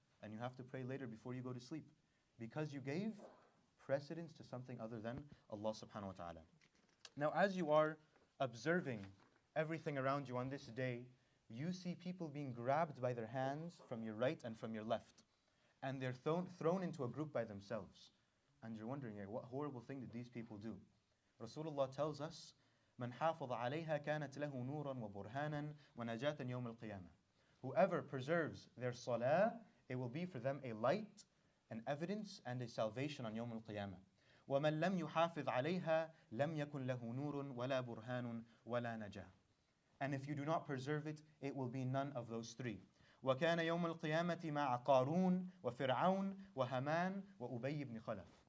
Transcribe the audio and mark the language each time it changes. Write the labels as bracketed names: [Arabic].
[English] And you have to pray later before you go to sleep. Because you gave precedence to something other than Allah subhanahu wa ta'ala. Now as you are observing everything around you on this day, you see people being grabbed by their hands from your right and from your left. And they're thrown into a group by themselves. And you're wondering, what horrible thing did these people do? Rasulullah tells us, [Arabic] من حافظ عليها كانت له نورا وبرهانا ونجاة يوم القيامة. [English] Whoever preserves their salah, it will be for them a light, an evidence, and a salvation on يوم القيامة. [Arabic] ومن لم يحافظ عليها لم يكن له نور ولا برهان ولا نجاة. [English] And if you do not preserve it, it will be none of those three. [Arabic] وكان يوم القيامة مع قارون وفرعون وهامان وأبي بن خلف.